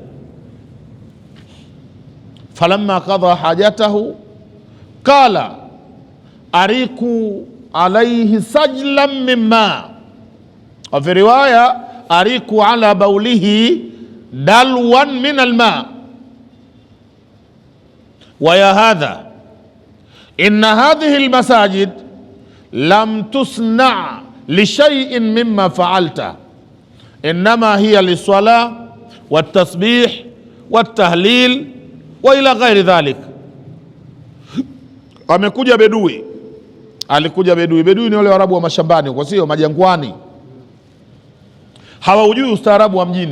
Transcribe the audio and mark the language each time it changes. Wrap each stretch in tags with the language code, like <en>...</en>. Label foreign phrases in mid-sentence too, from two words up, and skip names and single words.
<ar>فلما قضى حاجته قال أريقوا عليه سجلا مما، وفي رواية أريقوا على بوله دلوا من الماء. ويا هذا إن هذه المساجد لم تبن لشيء مما فعلت، إنما هي للصلاة والتسبيح والتهليل وإلى غير ذلك.</ar> <sw>Amekuja bedui, alikuja bedui. Bedui ni wale Waarabu wa mashambani, kwa sio majangwani, hawaujui ustaarabu wa mjini.</sw>